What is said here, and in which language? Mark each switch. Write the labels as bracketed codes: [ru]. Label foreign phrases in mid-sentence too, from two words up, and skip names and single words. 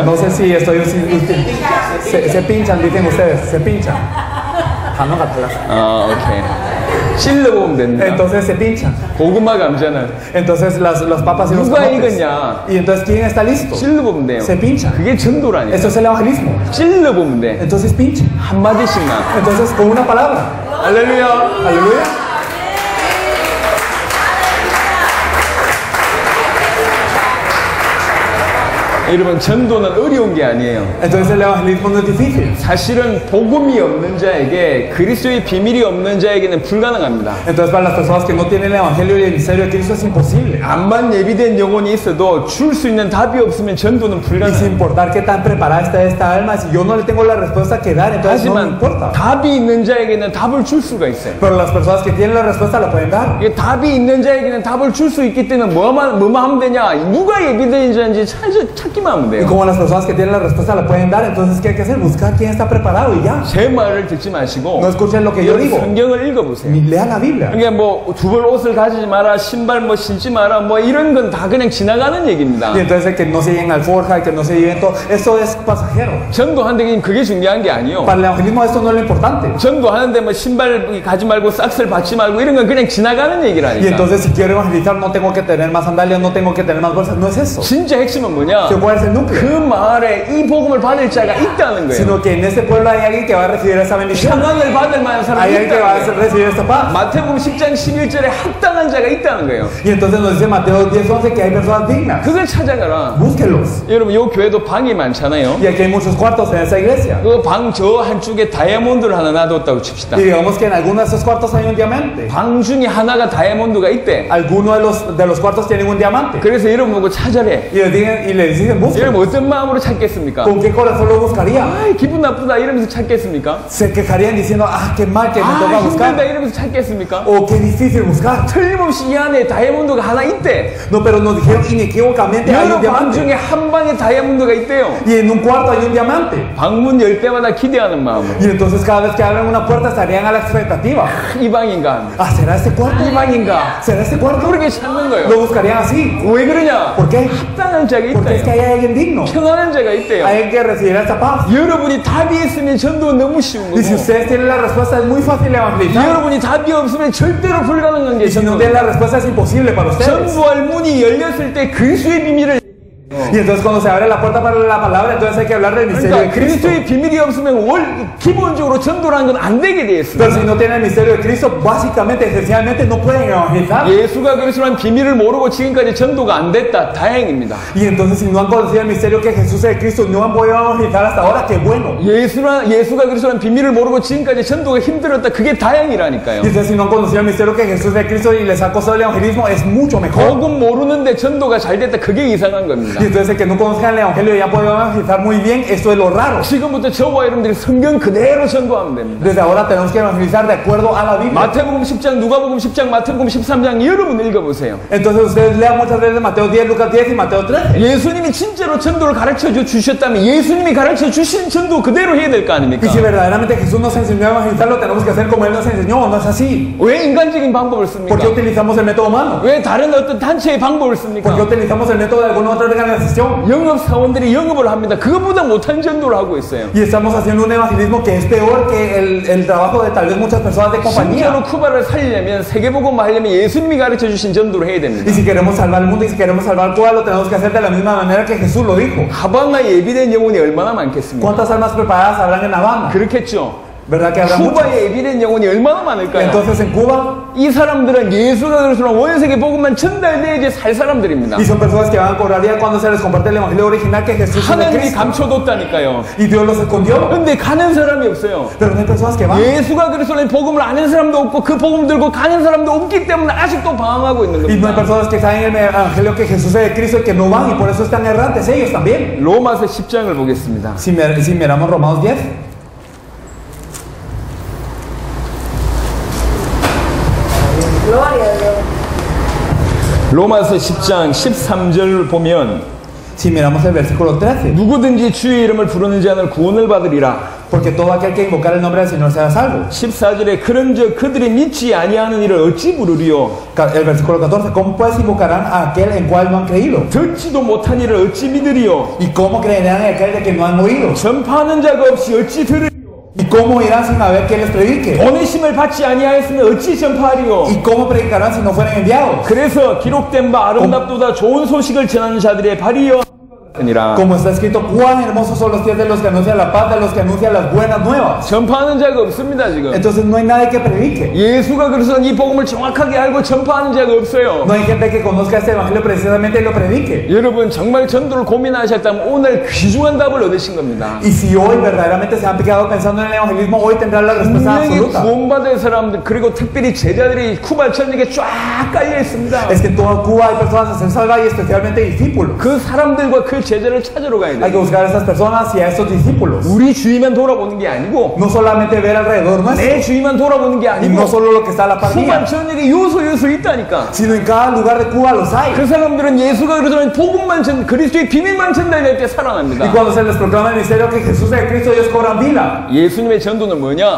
[es] No sé si estoy... Se pinchan, dicen ustedes. Se pinchan. [ko] 아, 오케이. 찔러보면 됩니다. [es] Entonces se pinchan. [ko] 고구마, 감자는 [es] Entonces las papas y los [ko] 누가 [es] camotes. [ko] 익었냐? [es] Y entonces ¿quién está listo? [ko] 찔러보면 돼요. [es] Se pinchan. [ko] 그게 전도라니까. [es] Esto es el evangelismo. [ko] 찔러보면 돼. [es] Entonces pinchan. [ko] 한마디씩만. [es] Entonces con una palabra. [ko] 할렐루야. [es] Aleluya. [ko] 여러분, 전도는 어려운 게 아니에요. [es] Entonces el evangelismo no es difícil. [ko] 사실은 복음이 없는 자에게, 그리스도의 비밀이 없는 자에게는 불가능합니다. [es] Entonces para las personas que no tienen el evangelio y el misterio de Cristo es imposible. [ko] 암만 예비된 영혼이 있어도 줄 수 있는 답이 없으면 전도는 [es] Y sin [ko] 불가능합니다. [es] importar qué tan preparada está esta alma, si yo no le tengo la respuesta que dar, entonces no me [ko] 하지만 [es] importa. [ko] 답이 있는 자에게는 답을 줄 수가 있어요. [es] Pero las personas que tienen la respuesta la pueden dar. [ko] 이게 답이 있는 자에게는 답을 줄 수 있기 때문에 뭐만 하면 되냐? 누가 예비된 자인지 찾기만 하면 [es] Y [ko] 돼요. [es] como las personas que tienen la respuesta la pueden dar, entonces ¿qué hay que hacer? Buscar quién está preparado y ya. [ko] 제 말을 듣지 마시고 [es] No escuchen lo que yo digo. [ko] 성경을 읽어보세요. [es] Lea la Biblia. [ko] 그러니까 뭐 두벌 옷을 가지지 마라, 신발 뭐 신지 마라, 뭐 이런 건 다 그냥 지나가는 얘기입니다. [es] Y entonces que no se lleven alforja, que no se lleven todo, eso es pasajero. [ko] 전도하는데 그게 중요한 게 아니요. [es] Para el evangelismo esto no es lo importante. [ko] 전도하는데 뭐 신발 가지 말고 싹스를 받지 말고 이런 건 그냥 지나가는 [es] Y [ko] 얘기라니까. [es] entonces si quiero evangelizar no tengo que tener más sandalias, no tengo que tener más bolsas, no es eso. [ko] 진짜 핵심은 뭐냐? [es] Que cuál es el [ko] 그 [es] núcleo. [ko] 마을에 이 복음을 받을 자가 있다는 거예요. [es] Sino que en este pueblo hay alguien que va a recibir esa bendición. [ko] 평안을 받을 만한 [es] Hay [ko] 사람이 [es] alguien que va a [ko] 있다는 거예요. [es] recibir esta paz. [ko] 마태복음 10장 11절에 합당한 자가 있다는 거예요. [es] Y entonces nos dice Mateo 10:11 que hay personas dignas. [ko] 그걸 찾아가라. [es] Búsquenlos. [ko] 여러분, 요 교회도 방이 많잖아요. [es] Y aquí hay muchos cuartos en esa iglesia. [ko] 그 방 저 한쪽에 다이아몬드를 하나 놔뒀다고 칩시다. [es] Y digamos que en alguno de esos cuartos hay un diamante. [ko] 방 중에 하나가 다이아몬드가 있대. [es] Alguno de los cuartos tienen un diamante. [ko] 그래서 여러분 보고 찾아래. [es] Y les dicen busquen. [ko] 여러분 어떤 마음으로 찾겠습니까? [es] ¿Con qué corazón lo buscaría? [ko] 아, 기분 나쁘다 이러면서 찾겠습니까? [es] Se quejarían diciendo, ah, qué mal que me toca [ko] 아, 힘들다 [es] buscar. [ko] 이러면서 찾겠습니까? [es] O qué difícil buscar. [ko] 틀림없이 이 안에 다이아몬드가 하나 있대. [es] No, pero nos dijeron inequívocamente hay un [ko] 여러 방 중에 [es] diamante. [ko] 한 방에 다이아몬드가 있대요. [es] Y en un cuarto hay un diamante. [ko] 방문 열 때마다 기대하는 마음으로. [es] Y entonces cada vez que abren una puerta estarían a la expectativa. [ko] 이 방인가? [es] Ah, ¿será este cuarto? [ko] 이 방인가? [es] ¿Será este cuarto? [ko] 그렇게 찾는 거예요. [es] Lo buscarían así. [ko] 왜 그러냐? [es] ¿Por qué? [ko] 합당한 자가 [es] Porque es que [ko] 있다. [es] hay hay alguien digno. [ko] 평안한 자가 있대요. [es] Hay alguien que recibirá esta paz. [ko] 여러분이 답이 있으면 전도는 너무 쉬운 [es] Y si [ko] 거고, [es] ustedes tienen la respuesta, es muy fácil evangelizar. [ko] 여러분이 답이 없으면 절대로 불가능한 게 [es] Y si no [ko] 전도. [es] tienen la respuesta, es imposible para ustedes. [ko] 전도할 문이 열렸을 때 그리스도의 비밀을, [es] Y entonces cuando se abre la puerta para la palabra, entonces hay que hablar del misterio [ko] 그러니까 [es] de Cristo. [ko] 그리스도의 비밀이 없으면 기본적으로 전도라는 건 안 되게 돼 있어요. [es] Pero si no tienen el misterio de Cristo, básicamente, esencialmente, no pueden evangelizar. [ko] 예수가 그리스도라는 비밀을 모르고 지금까지 전도가 안 됐다. 다행입니다. [es] Y entonces, si no han conocido el misterio que Jesús es Cristo, no han podido evangelizar hasta ahora, qué bueno. [ko] 예수가 그리스도라는 비밀을 모르고 지금까지 전도가 힘들었다. 그게 다행이라니까요. [es] Y entonces, si no han conocido el misterio que Jesús es Cristo y les ha costado el evangelismo, es mucho mejor. [ko] 복음 모르는데 전도가 잘 됐다. 그게 이상한 겁니다. [es] Y entonces, el que no conozcan el evangelio y ya pueden evangelizar muy bien, esto es lo raro. [ko] 지금부터 저와 여러분들이 성경 그대로 전도하면 됩니다. [es] Desde ahora tenemos que evangelizar de acuerdo a la Biblia. [ko] 마태복음 10장, 누가복음 10장, 마태복음 13장 여러분 읽어보세요. [es] Entonces, ustedes lean muchas veces Mateo 10, Lucas 10 y Mateo 13. [ko] 예수님이 진짜로 전도를 가르쳐 주셨다면 예수님이 가르쳐 주신 전도 그대로 해야 될 거 아닙니까? [es] Y si verdaderamente Jesús nos enseñó a evangelizar, lo tenemos que hacer como Él nos enseñó, no es así. [ko] 왜 인간적인 방법을 씁니까? [es] ¿Por qué utilizamos el método humano? [ko] 왜 다른 어떤 단체의 방법을 씁니까? [es] ¿Por qué utilizamos el método de alguna otra organización? [ko] 영업 사원들이 영업을 합니다. 그것보다 못한 전도를 하고 있어요. [es] Y estamos haciendo un evangelismo que es peor que el trabajo de tal vez muchas personas de compañía. [ko] 진짜로 쿠바를 살리려면 세계복음을 하려면 예수님이 가르쳐 주신 전도를 해야 됩니다. [es] Y si queremos salvar el mundo y si queremos salvar Cuba, lo tenemos que hacer de la misma manera que Jesús lo dijo. [ko] 하바나 예비된 영혼이 얼마나 많겠습니까? [es] ¿Cuántas almas preparadas habrán en Habana? [ko] 그렇겠죠. [es] ¿Verdad que habrá muchas? [ko] 쿠바에 예비된 영혼이 얼마나 많을까요? [es] Entonces en Cuba, [ko] 이 사람들은 예수가 그리스도랑 원세계 복음만 전달돼야지 살 사람들입니다. [es] y son personas que van a cobrar día cuando se les comparte el evangelio original que Jesús es de [ko] 하나님이 [es] Cristo. [ko] 감춰뒀다니까요. [es] Y Dios los escondió. [ko] 근데 가는 사람이 없어요. [es] Pero no hay personas que van. [ko] 예수가 그리스도의 복음을 아는 사람도 없고 그 복음 들고 가는 사람도 없기 때문에 아직도 방황하고 있는 [es] Y no hay [ko] 겁니다. [es] personas que saben el evangelio que Jesús es de Cristo y que no van y por eso están errantes ellos también. [ko] 로마서 10장을 보겠습니다. [es] Si miramos Romanos 10. Gloria a Dios. [ko] 로마서 10장 13절 보면 [es] Si miramos el versículo 13. [ko] 누구든지 주의 이름을 부르는 자는 구원을 받으리라. [es] Porque todo aquel que invocar el nombre del Señor será salvo. [ko] 14절에 그런즉 그들이 믿지 아니하는 일을 어찌 부르리요? [es] El versículo 14. ¿Cómo pues invocarán a aquel en cual no han creído? [ko] 듣지도 못한 일을 어찌 믿으리요? [es] ¿Y cómo creerán en aquel de que no han oído? [ko] 전파하는 자가 없이 어찌 들으리요? [es] ¿Y cómo irán sin haber quien les predique? [ko] 보내심을 받지 아니하였으면 어찌 전파하리요? [es] ¿Y cómo predicarán si no fueren enviados? [ko] 그래서 기록된 바 아름답도다 좋은 소식을 전하는 자들의 발이여 아니라 [es] Como está escrito, cuán hermosos son los pies de los que anuncian la paz, de los que anuncian las buenas nuevas. [ko] 전파하는 자가 없습니다 지금. [es] Entonces no hay nadie que predique. [ko] 예수가 그래서 이 복음을 정확하게 알고 전파하는 자가 없어요. [es] No hay gente que conozca este evangelio precisamente y lo predique. [ko] 여러분 정말 전도를 고민하셨다면 오늘 귀중한 답을 얻으신 겁니다. [es] Y si hoy verdaderamente se han quedado pensando en el evangelismo, hoy tendrán la respuesta [ko] 분명히 [es] absoluta. [ko] 구원받은 사람들 그리고 특별히 제자들이 쿠바 전역에 쫙 깔려 있습니다. [es] Es que en toda Cuba hay personas a ser salvadas y especialmente discípulos. [ko] 그 사람들과 그 제자를 찾으러 가야 [es] Hay que [ko] 돼요. [es] buscar a estas personas y a estos discípulos. [ko] 우리 주위만 돌아보는 게 아니고 [es] No solamente ver alrededor nuestro, [ko] 내 주위만 돌아보는 게 [es] y no [ko] 아니고 [es] solo lo que está a la par [ko] 쿠바 [es] mía, [ko] 전역에 요소 있다니까. [es] sino en cada lugar de Cuba los hay. [ko] 그 사람들은 예수가 그러더니 복음만 그리스도의 비밀만 전달될 때 [es] Y [ko] 살아납니다. [es] cuando se les proclama el misterio que Jesús es Cristo, ellos cobran vida. [ko] 예수님의 전도는 뭐냐?